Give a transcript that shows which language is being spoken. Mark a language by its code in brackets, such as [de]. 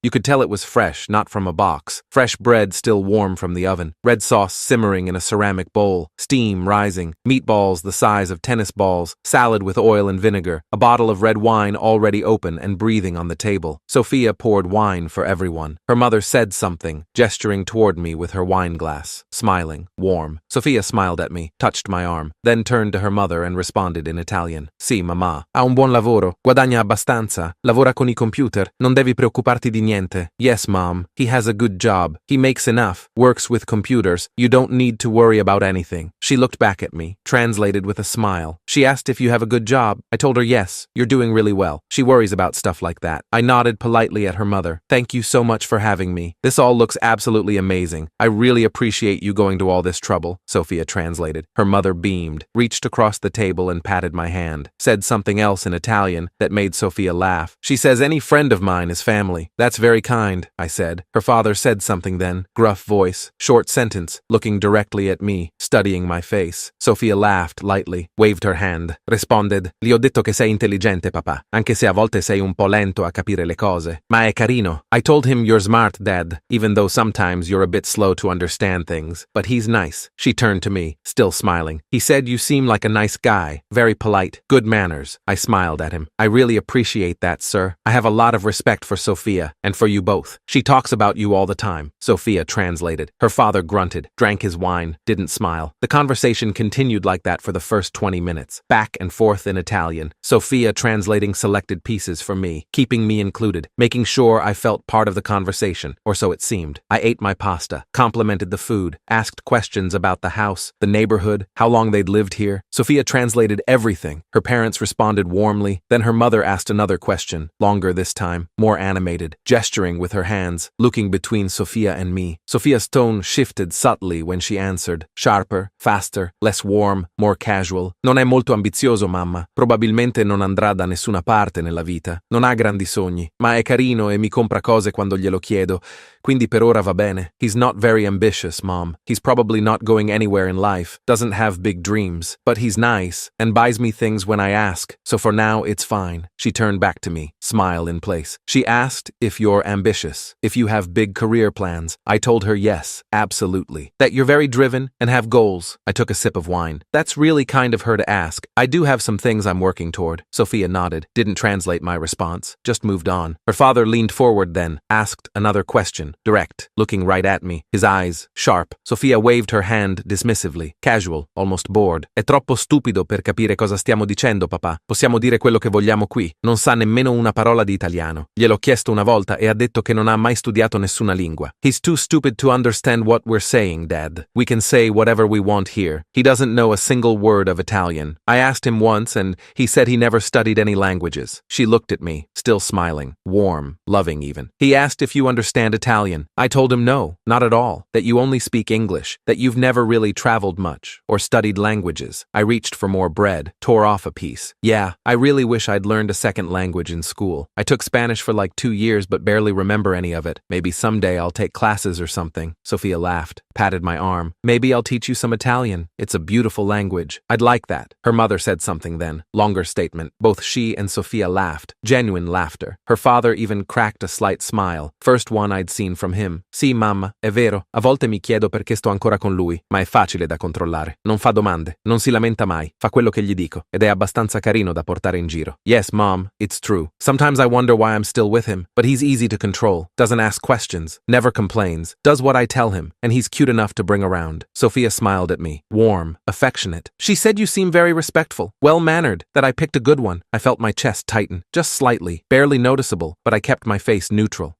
[en] You could tell it was fresh, not from a box. Fresh bread still warm from the oven, red sauce simmering in a ceramic bowl, steam rising, meatballs the size of tennis balls, salad with oil and vinegar, a bottle of red wine already open and breathing on the table. Sofia poured wine for everyone. Her mother said something, gesturing toward me with her wine glass, smiling, warm. Sofia smiled at me, touched my arm, then turned to her mother and responded in Italian. [it] Sì, mamma. Ha un buon lavoro, guadagna abbastanza, lavora con I computer, non devi preoccuparti di niente. [en] Yes, mom, he has a good job. He makes enough, works with computers. You don't need to worry about anything. She looked back at me, translated with a smile. She asked if you have a good job. I told her yes, you're doing really well. She worries about stuff like that. I nodded politely at her mother. Thank you so much for having me. This all looks absolutely amazing. I really appreciate you going to all this trouble, Sofia translated. Her mother beamed, reached across the table and patted my hand, said something else in Italian that made Sofia laugh. She says any friend of mine is family. That's very kind, I said. Her father said something then, gruff voice, short sentence, looking directly at me, studying my face. Sofia laughed lightly, waved her hand. Responded, [it] Gli ho detto che sei intelligente, papà, anche se a volte sei un po' lento a capire le cose. Ma è carino. [en] I told him you're smart, Dad, even though sometimes you're a bit slow to understand things. But he's nice. She turned to me, still smiling. He said you seem like a nice guy, very polite, good manners. I smiled at him. I really appreciate that, sir. I have a lot of respect for Sofia, and for you both. She talks about you all the time. Sofia translated. Her father grunted, drank his wine, didn't smile. The conversation continued like that for the first 20 minutes, back and forth in Italian. Sofia translating selected pieces for me, keeping me included, making sure I felt part of the conversation, or so it seemed. I ate my pasta, complimented the food, asked questions about the house, the neighborhood, how long they'd lived here. Sofia translated everything. Her parents responded warmly. Then her mother asked another question, longer this time, more animated, gesturing with her hands, looking between Sofia and me. Sofia's tone shifted subtly when she answered, sharper, faster, less warm, more casual. [it] Non è molto ambizioso, mamma. Probabilmente non andrà da nessuna parte nella vita. Non ha grandi sogni, ma è carino e mi compra cose quando glielo chiedo. quindi per ora va bene. [en] He's not very ambitious, Mom. He's probably not going anywhere in life, doesn't have big dreams, but he's nice and buys me things when I ask, so for now it's fine. She turned back to me, smile in place. She asked if you're ambitious, if you have big career plans. I told her yes, absolutely. That you're very driven and have goals. I took a sip of wine. That's really kind of her to ask. I do have some things I'm working toward. Sophia nodded, didn't translate my response, just moved on. Her father leaned forward then, asked another question, direct, looking right at me, his eyes sharp. Sophia waved her hand dismissively, casual, almost bored. [it] È troppo stupido per capire cosa stiamo dicendo, papà. Possiamo dire quello che vogliamo qui. Non sa nemmeno una parola di italiano. Gliel'ho chiesto una volta e ha detto che non ha mai studiato nessuna lingua. [en] He's too stupid to understand what we're saying, Dad. We can say whatever we want here. He doesn't know a single word of Italian. I asked him once and he said he never studied any languages. She looked at me, still smiling, warm, loving even. He asked if you understand Italian. I told him no, not at all, that you only speak English, that you've never really traveled much or studied languages. I reached for more bread, tore off a piece. Yeah, I really wish I'd learned a second language in school. I took Spanish for like 2 years but barely remember any of it. Maybe someday I'll take classes or something. Sophia laughed, patted my arm. Maybe I'll teach you some Italian. It's a beautiful language. I'd like that. Her mother said something then. Longer statement. Both she and Sophia laughed. Genuine laughter. Her father even cracked a slight smile. First one I'd seen from him. [it] Sì, mamma, è vero. A volte mi chiedo perché sto ancora con lui, ma è facile da controllare. Non fa domande, non si lamenta mai, fa quello che gli dico, ed è abbastanza carino da portare in giro. [en] Yes, Mom, it's true. Sometimes I wonder why I'm still with him, but he's easy to control, doesn't ask questions, never complains, does what I tell him, and he's cute enough to bring around. Sophia smiled at me, warm, affectionate. She said you seem very respectful, well-mannered, that I picked a good one. I felt my chest tighten, just slightly, barely noticeable, but I kept my face neutral.